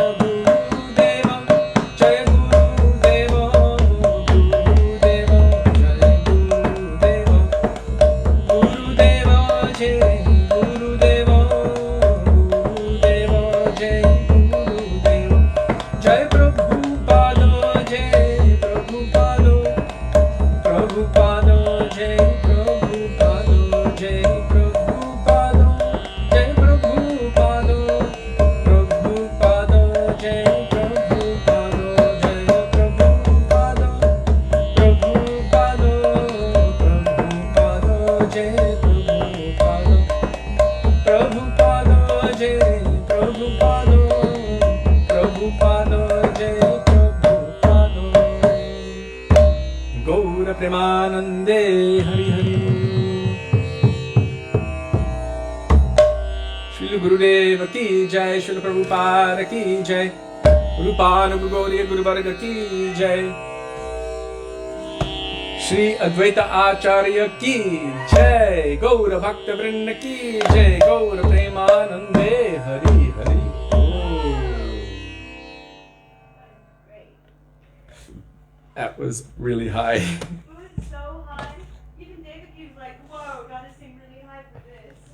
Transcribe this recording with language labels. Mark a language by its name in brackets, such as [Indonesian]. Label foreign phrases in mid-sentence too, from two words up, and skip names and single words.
[Hindi] Gurudeva Jaya Gurudeva Gurudeva Jaya Gurudeva Gurudeva Jai Gurudeva Gurudeva Jai Gurudeva Jai Prabhupada Jai Prabhupada Prabhupada Jai Prabhupada Jai Prabhupada Jai Prabhupada Prabhupada Jai Prabhupada Jai Prabhupada Prabhupada Prabhupada Jai Prabhupada Prabhupada Jai Prabhupada Prabhupada Jai Prabhupada गौर प्रेमानन्दे हरि हरि श्री गुरुदेव की जय, श्री प्रभुपाद की जय, रूपानु गुरु गुरु वर्ग की जय, श्री अद्वैत आचार्य की जय, गौर भक्त वृन्द की जय, गौर प्रेमानन्दे हरि हरि. [English] That was really high. It was so high. Even David was like, whoa, gotta sing really high for this.